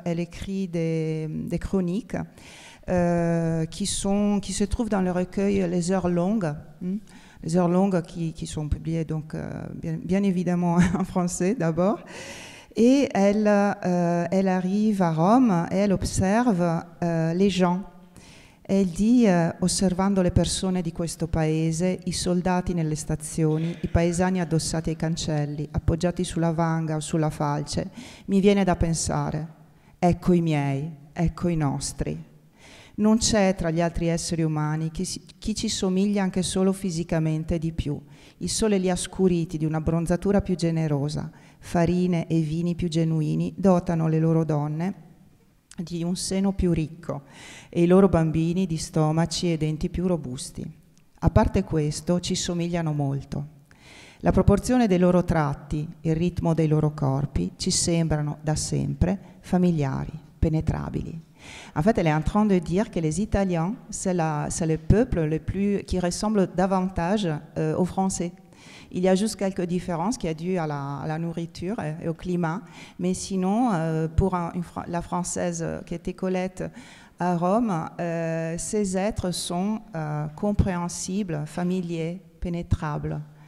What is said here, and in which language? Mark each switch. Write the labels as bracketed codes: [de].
[fr] Elle écrit des chroniques. Qui se trouvent dans le recueil Les Heures Longues, les Heures Longues qui sont publiées donc bien évidemment en français d'abord. Et elle arrive à Rome et elle observe les gens. [it] Elle dit, osservando le persone di questo paese, i soldati nelle stazioni, i paesani addossati ai cancelli, appoggiati sulla vanga o sulla falce, mi viene da pensare, ecco i miei, ecco i nostri. Non c'è tra gli altri esseri umani chi ci somiglia anche solo fisicamente di più. Il sole li ha scuriti di una bronzatura più generosa, farine e vini più genuini dotano le loro donne di un seno più ricco e i loro bambini di stomaci e denti più robusti. A parte questo, ci somigliano molto. La proporzione dei loro tratti, il ritmo dei loro corpi ci sembrano da sempre familiari, penetrabili. [fr] En fait, elle est en train de dire que les Italiens, c'est le peuple qui ressemble davantage aux Français. Il y a juste quelques différences qui sont dues à la nourriture et au climat, mais sinon, pour la Française qui était Colette à Rome, ces êtres sont compréhensibles, familiers, pénétrables.